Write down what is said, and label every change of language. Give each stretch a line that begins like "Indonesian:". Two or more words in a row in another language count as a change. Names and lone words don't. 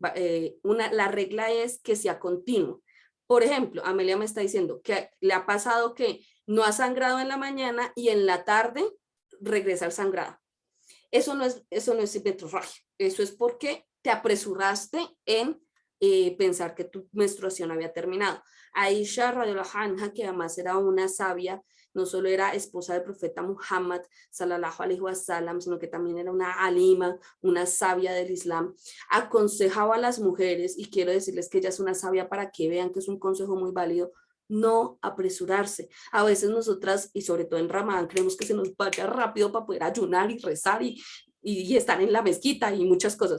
Spanish: la regla es que sea continuo. Por ejemplo, Amelia me está diciendo que le ha pasado que no ha sangrado en la mañana y en la tarde regresa el sangrado. Eso no es metrorragia. Eso es porque te apresuraste en pensar que tu menstruación había terminado. Aisha
Arabic: رضي الله عنها,
Spanish: que además era una sabia, no solo era esposa del profeta Muhammad
Arabic: صلى الله عليه وسلم,
Spanish: sino que también era una alima, una sabia del Islam, aconsejaba a las mujeres, y quiero decirles que ella es una sabia para que vean que es un consejo muy válido, no apresurarse. A veces nosotras, y sobre todo en Ramadán, creemos que se nos vaya rápido para poder ayunar y rezar y estar en la mezquita y muchas cosas.